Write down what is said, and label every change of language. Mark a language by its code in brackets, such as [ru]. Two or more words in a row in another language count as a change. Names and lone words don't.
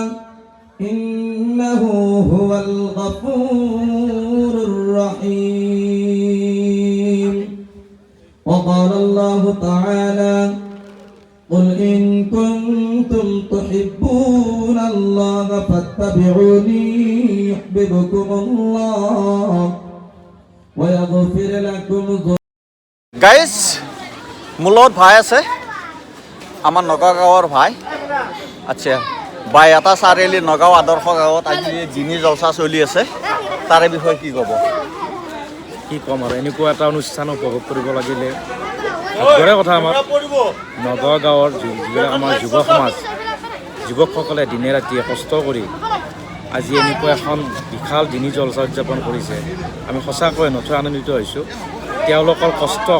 [ar] إنه هو الغفور الرحيم وقال الله تعالى قل إن كنتم تحبون الله فاتبعوني يحببكم الله ويغفر لكم [as] গাইজ মোৰ লগত ভাই আছে আমাৰ নগাঁও গাঁৱৰ ভাই আচ্ছা বাই এটা চাৰিআলি নগাঁও আদৰ্শ গাঁৱত আজি দিনী জলচা চলি আছে তাৰে বিষয়ে কি ক'ব কি ক'ম আৰু এনেকুৱা এটা অনুষ্ঠান উপভোগ কৰিব লাগিলে ভাগ্যৰে কথা আমাৰ নগাঁও গাঁৱৰ যিবিলাক আমাৰ যুৱ সমাজ যুৱকসকলে দিনে ৰাতিয়ে কষ্ট কৰি আজি এনেকুৱা এখন বিশাল দিনী জলচা উদযাপন কৰিছে আমি সঁচাকৈ নথৈ আনন্দিত হৈছোঁ তেওঁলোকৰ কষ্টক